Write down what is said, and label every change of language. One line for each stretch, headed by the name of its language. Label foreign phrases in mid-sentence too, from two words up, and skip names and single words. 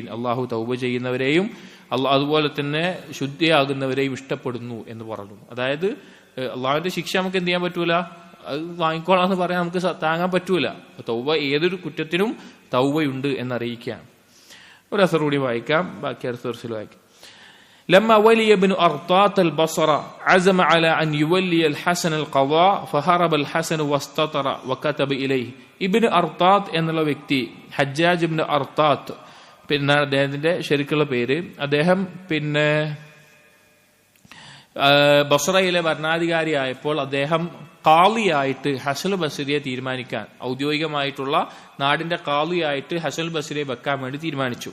Malayalam: അള്ളാഹു തൗബ ചെയ്യുന്നവരെയും അതുപോലെ തന്നെ ശുദ്ധിയാകുന്നവരെയും ഇഷ്ടപ്പെടുന്നു എന്ന് പറഞ്ഞു. അതായത് അള്ളാഹുവിന്റെ ശിക്ഷ നമുക്ക് എന്ത് ചെയ്യാൻ പറ്റൂല, അത് വാങ്ങിക്കോളാന്ന് പറയാൻ നമുക്ക് താങ്ങാൻ പറ്റൂല. തൗബ ഏതൊരു കുറ്റത്തിനും തൗബയുണ്ട് എന്നറിയിക്കുകയാണ്. ഒരു അസർ കൂടി വായിക്കാം, ബാക്കി അടുത്ത വർഷത്തിൽ വായിക്കാം.
Arabic: لما ولي ابن أرطاط البصرة عزم على أن يولي الحسن القضاء فهرب الحسن واستطر وكتب إليه.
Malayalam: ഇബ്നു അർത്താത്ത് എന്നുള്ള വ്യക്തി, ഹജ്ജാജ് ഇബ്നു അർത്താത്ത് പിന്നെ അദ്ദേഹത്തിന്റെ ശരിക്കുള്ള പേര്. അദ്ദേഹം ബസ്രയിലെ ഭരണാധികാരിയായപ്പോൾ അദ്ദേഹം ഖാളിയായിട്ട് ഹസൻ ബസ്രിയെ തീരുമാനിക്കാൻ, ഔദ്യോഗികമായിട്ടുള്ള നാടിന്റെ ഖാളിയായിട്ട് ഹസൻ ബസ്രിയെ വെക്കാൻ വേണ്ടി തീരുമാനിച്ചു.